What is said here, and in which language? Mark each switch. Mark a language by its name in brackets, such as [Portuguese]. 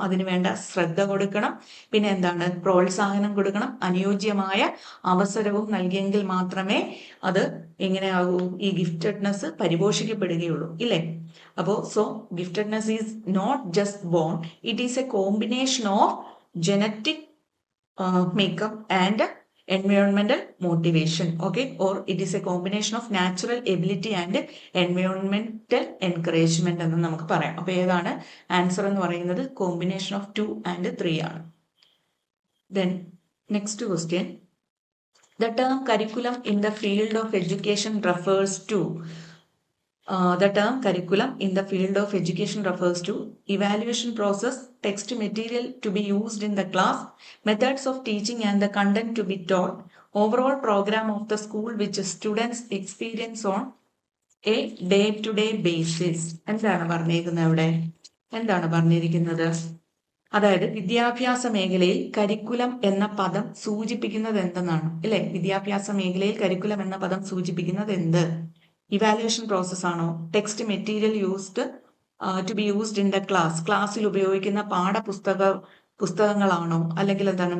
[Malayalam] അതിന് വേണ്ട ശ്രദ്ധ കൊടുക്കണം. പിന്നെ എന്താണ്? പ്രോത്സാഹനം കൊടുക്കണം. അനുയോജ്യമായ അവസരവും നൽകിയെങ്കിൽ മാത്രമേ അത് എങ്ങനെയാകൂ? ഈ ഗിഫ്റ്റഡ്നെസ് പരിപോഷിക്കപ്പെടുകയുള്ളൂ. ഇല്ലേ? അപ്പോൾ [English] giftedness is not just born, it is a combination of genetic makeup and environmental motivation. Okay, or it is a combination of natural ability and environmental encouragement [Malayalam] എന്ന് നമുക്ക് പറയാം. അപ്പോൾ ഏതാണ് ആൻസർ എന്ന് പറയുന്നത്? [English] combination of 2 and 3 [Malayalam] ആണ്. [English] Then next question, the term curriculum in the field of education refers to the term curriculum in the field of education refers to evaluation process, text material to be used in the class, methods of teaching and the content to be taught, overall program of the school which students experience on a day-to-day basis. [Malayalam] എന്താണ് പറഞ്ഞിരിക്കുന്നത് ഇവിടെ? എന്താണ് പറഞ്ഞിരിക്കുന്നത്? അതായത് വിദ്യാഭ്യാസ മേഖലയിൽ curriculum എന്ന പദം സൂചിപ്പിക്കുന്നത് എന്തെന്നാണ്? അല്ലെ, വിദ്യാഭ്യാസ മേഖലയിൽ കരിക്കുലം എന്ന പദം സൂചിപ്പിക്കുന്നത് എന്ത്? ഇവാലുവേഷൻ പ്രോസസ് ആണോ? [English] text material used to be used in the [Malayalam] ക്ലാസ്സിൽ ഉപയോഗിക്കുന്ന പുസ്തകങ്ങളാണോ? അല്ലെങ്കിൽ എന്താണ്?